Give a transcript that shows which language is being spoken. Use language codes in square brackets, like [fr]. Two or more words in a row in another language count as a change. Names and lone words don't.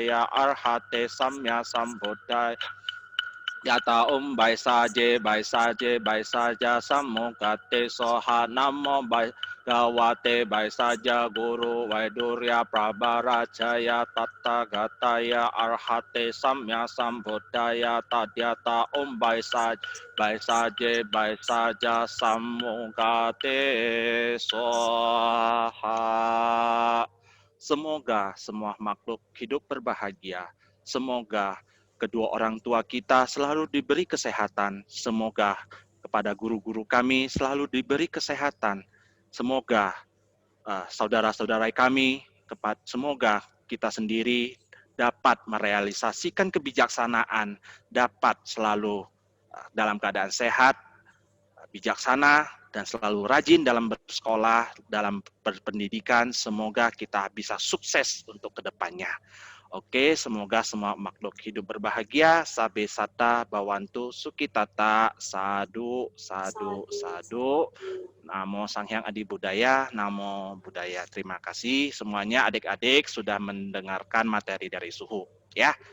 [sa] Arhate Samya Sambuddhaya Yata Om Baisaje Baisaje Baisaja Samukate Soha Namo Bhagavate Baisaja Guru Vaidurya Prabarajaya Tathagata Arhate Samya Sambuddhaya Tadyata Om Baisaje Baisaja Samukate Soha. [id] Semoga semua makhluk hidup berbahagia. Semoga kedua orang tua kita selalu diberi kesehatan. Semoga kepada guru-guru kami selalu diberi kesehatan. Semoga saudara-saudara kami, semoga kita sendiri dapat merealisasikan kebijaksanaan, dapat selalu dalam keadaan sehat, bijaksana, dan selalu rajin dalam bersekolah, dalam berpendidikan. Semoga kita bisa sukses untuk kedepannya. Oke, semoga semua makhluk hidup berbahagia. [pi] Sabe sata bawantu sukitata. Sadu, sadu, sadu. Namo Sang Hyang Adi Budaya, Namo Budaya. [id] Terima kasih semuanya adik-adik sudah mendengarkan materi dari Suhu. Ya.